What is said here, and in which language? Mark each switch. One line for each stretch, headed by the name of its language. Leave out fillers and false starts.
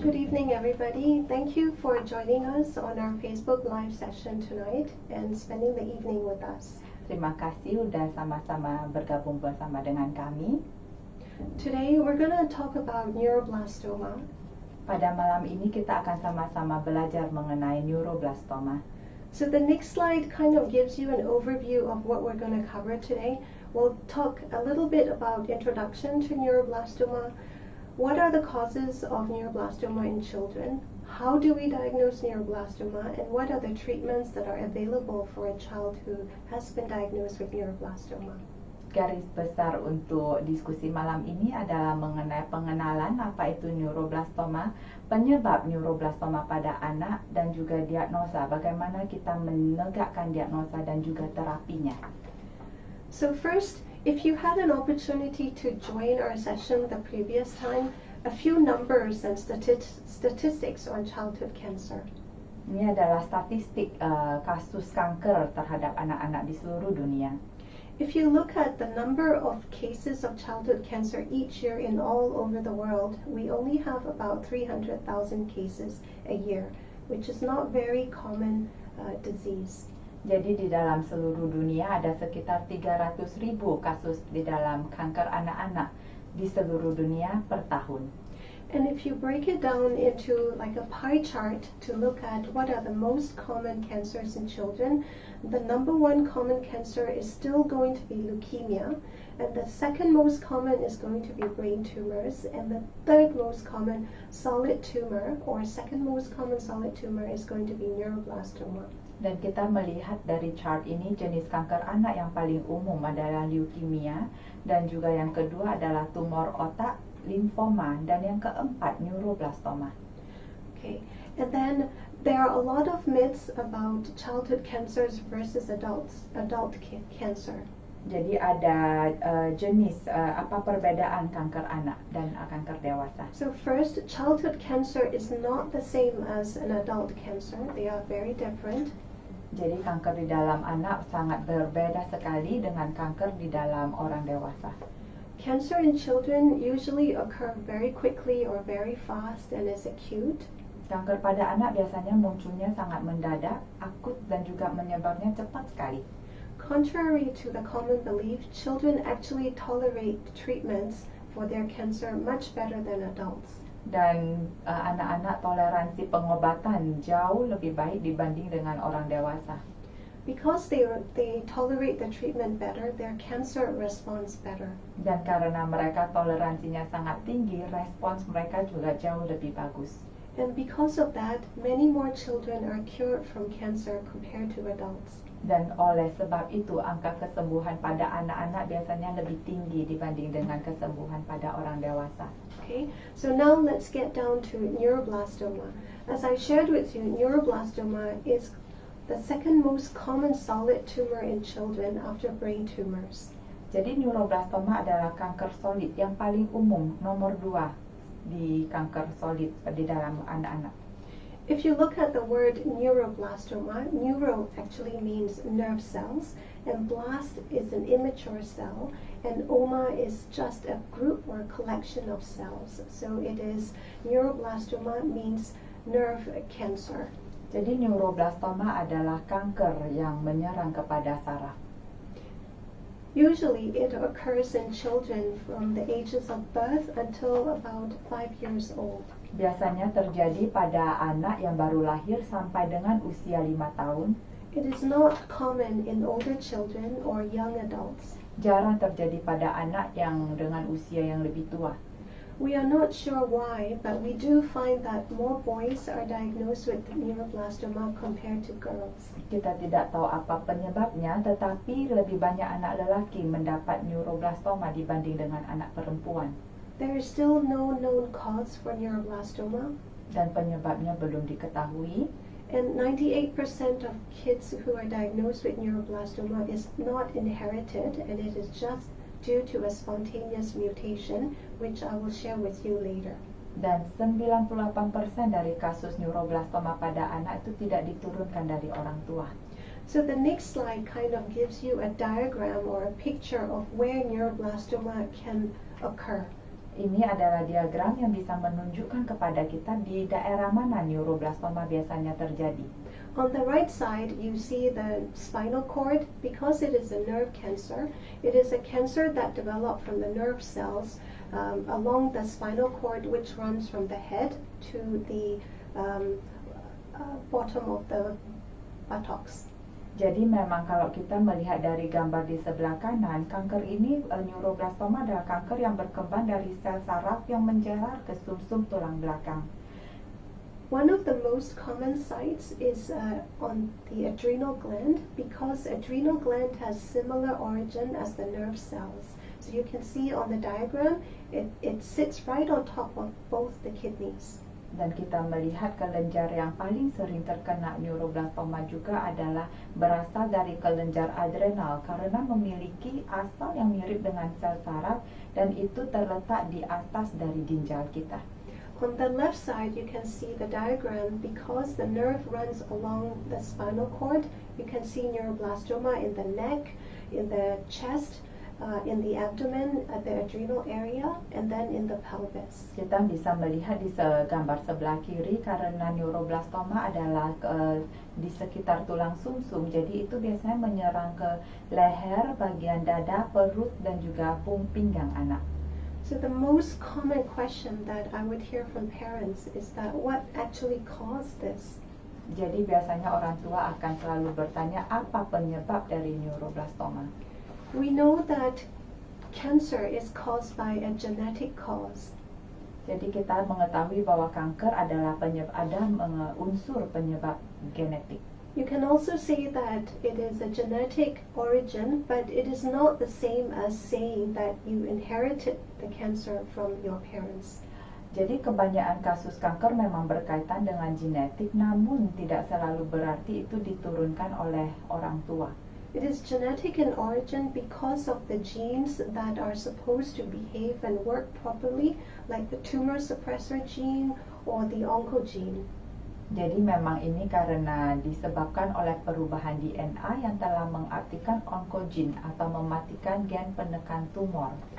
English: Good evening, everybody. Thank you for joining us on our Facebook Live session tonight and spending the evening with us.
Indonesian: Terima kasih sudah sama-sama bergabung bersama dengan kami.
English: Today, we're going to talk about neuroblastoma.
Indonesian: Pada malam ini kita akan sama-sama belajar mengenai neuroblastoma.
English: So the next slide kind of gives you an overview of what we're going to cover today. We'll talk a little bit about introduction to neuroblastoma. What are the causes of neuroblastoma in children? How do we diagnose neuroblastoma? And what are the treatments that are available for a child who has been diagnosed with neuroblastoma?
Indonesian: Garis besar untuk diskusi malam ini adalah mengenai pengenalan apa itu neuroblastoma, penyebab neuroblastoma pada anak, dan juga diagnosa, bagaimana kita menegakkan diagnosa dan juga terapinya.
English: So first, if you had an opportunity to join our session the previous time, a few numbers and statistics on childhood cancer.
Indonesian: Ini adalah statistik kasus kanker terhadap anak-anak di seluruh dunia.
English: If you look at the number of cases of childhood cancer each year in all over the world, we only have about 300,000 cases a year, which is not very common disease.
Indonesian: Jadi di dalam seluruh dunia ada sekitar 300.000 kasus di dalam kanker anak-anak di seluruh dunia per tahun.
English: And if you break it down into like a pie chart to look at what are the most common cancers in children, the number one common cancer is still going to be leukemia, and the second most common is going to be brain tumors, and the third most common solid tumor or second most common solid tumor is going to be neuroblastoma.
Indonesian: Dan kita melihat dari chart ini jenis kanker anak yang paling umum adalah leukemia, dan juga yang kedua adalah tumor otak, limfoma, dan yang keempat neuroblastoma.
English: Okay, and then there are a lot of myths about childhood cancers versus adult cancer.
Indonesian: Jadi ada jenis apa perbedaan kanker anak dan kanker dewasa.
English: So first, childhood cancer is not the same as an adult cancer. They are very different.
Indonesian: Jadi kanker di dalam anak sangat berbeda sekali dengan kanker di dalam orang dewasa.
English: Cancer in children usually occur very quickly or very fast and is acute.
Indonesian: Kanker pada anak biasanya munculnya sangat mendadak, akut, dan juga menyebabnya cepat sekali.
English: Contrary to the common belief, children actually tolerate treatments for their cancer much better than adults.
Indonesian: Dan anak-anak toleransi pengobatan jauh lebih baik dibanding dengan orang dewasa.
English: Because they tolerate the treatment better, their cancer responds better.
Indonesian: Dan karena mereka toleransinya sangat tinggi, respons mereka juga jauh lebih bagus.
English: And because of that, many more children are cured from cancer compared to adults.
Indonesian: Dan oleh sebab itu, angka kesembuhan pada anak-anak biasanya lebih tinggi dibanding dengan kesembuhan pada orang dewasa.
English: Okay, so now let's get down to neuroblastoma. As I shared with you, neuroblastoma is the second most common solid tumor in children after brain tumors.
Indonesian: Jadi neuroblastoma adalah kanker solid yang paling umum, nomor 2 di kanker solid di dalam anak-anak.
English: If you look at the word neuroblastoma, neuro actually means nerve cells, and blast is an immature cell, and oma is just a group or collection of cells. So it is neuroblastoma means nerve cancer.
Indonesian: Jadi neuroblastoma adalah kanker yang menyerang kepada saraf.
English: Usually it occurs in children from the ages of birth until about 5 years old.
Indonesian: Biasanya terjadi pada anak yang baru lahir sampai dengan usia 5 tahun.
English: It is not common in older children or young adults.
Indonesian: Jarang terjadi pada anak yang dengan usia yang lebih tua.
English: We are not sure why, but we do find that more boys are diagnosed with neuroblastoma compared to girls.
Indonesian: Kita tidak tahu apa penyebabnya, tetapi lebih banyak anak lelaki mendapat neuroblastoma dibanding dengan anak perempuan.
English: There is still no known cause for neuroblastoma,
Indonesian: Dan penyebabnya belum diketahui.
English: and 98% of kids who are diagnosed with neuroblastoma is not inherited, and it is just due to a spontaneous mutation, which I will share with you later.
Indonesian: Dan 98% dari kasus neuroblastoma pada anak itu tidak diturunkan dari orang tua.
English: So the next slide kind of gives you a diagram or a picture of where neuroblastoma can occur.
Indonesian: Ini adalah diagram yang bisa menunjukkan kepada kita di daerah mana neuroblastoma biasanya terjadi.
English: On the right side, you see the spinal cord. Because it is a nerve cancer, it is a cancer that developed from the nerve cells along the spinal cord, which runs from the head to the bottom of the buttocks.
Indonesian: Jadi memang kalau kita melihat dari gambar di sebelah kanan, kanker ini neuroblastoma adalah kanker yang berkembang dari sel saraf yang menjalar ke sumsum tulang belakang.
English: One of the most common sites is on the adrenal gland, because adrenal gland has similar origin as the nerve cells. So you can see on the diagram, it sits right on top of both the kidneys.
Indonesian: Dan kita melihat kelenjar yang paling sering terkena neuroblastoma juga adalah berasal dari kelenjar adrenal karena memiliki asal yang mirip dengan sel saraf dan itu terletak di atas dari ginjal kita.
English: On the left side, you can see the diagram. Because the nerve runs along the spinal cord, you can see neuroblastoma in the neck, in the chest, in the abdomen, at the adrenal area, and then in the pelvis.
Indonesian: Kita bisa melihat di gambar sebelah kiri karena neuroblastoma adalah di sekitar tulang sumsum. Jadi itu biasanya menyerang ke leher, bagian dada, perut, dan juga pinggang anak.
English: So the most common question that I would hear from parents is that what actually caused this?
Indonesian: Jadi biasanya orang tua akan selalu bertanya apa penyebab dari neuroblastoma.
English: We know that cancer is caused by a genetic cause.
Indonesian: Jadi kita mengetahui bahwa kanker adalah unsur penyebab genetik.
English: You can also say that it is a genetic origin, but it is not the same as saying that you inherited the cancer from your parents.
Indonesian: Jadi kebanyakan kasus kanker memang berkaitan dengan genetik, namun tidak selalu berarti itu diturunkan oleh orang tua.
English: It is genetic in origin because of the genes that are supposed to behave and work properly, like the tumor suppressor gene or the oncogene.
Indonesian: Jadi memang ini karena disebabkan oleh perubahan DNA yang telah mengaktifkan oncogene atau mematikan gen penekan tumor.